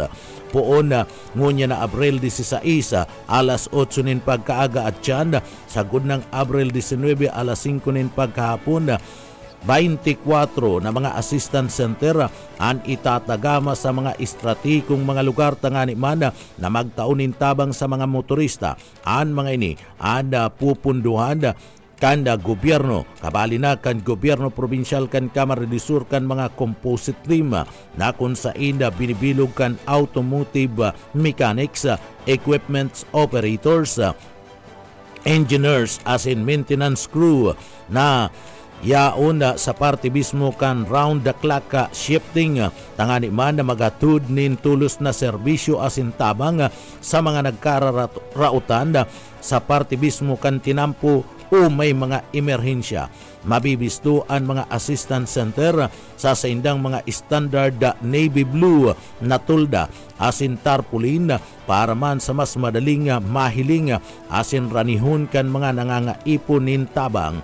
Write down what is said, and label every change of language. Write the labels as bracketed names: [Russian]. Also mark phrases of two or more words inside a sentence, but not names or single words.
[Bikol] Poon ngunya na Abril 16 alas 8 nin pagkaaga at tiyan sa gudnang Abril 19 alas 5 nin pagkahapon 24 na mga assistance center ang itatagama sa mga estratikong mga lugar tangani man na magtaunin tabang sa mga motorista. Ang mga ini ang pupunduhan kanda gobyerno, kabali na kan gobyerno probinsyal kan Camarines Sur kan mga composite team na kung sa inda binibilog kan [English] automotive mechanics, equipment operators, engineers [Bikol] as in [English] maintenance crew [Bikol] na yaon sa parte mismo kan [English] round the clock shifting [Bikol] tangani man na magatud nin tulos na serbisyo asin tabang sa mga nagkararautan sa parte mismo kan tinampo o may mga emerhensya. Mabibisto ang mga assistance center sa saindang mga [English] standard navy blue [Bikol] na tulda asin tarpaulin para man sa mas madaling mahiling asin ranihon kan mga nangangaipon nin tabang.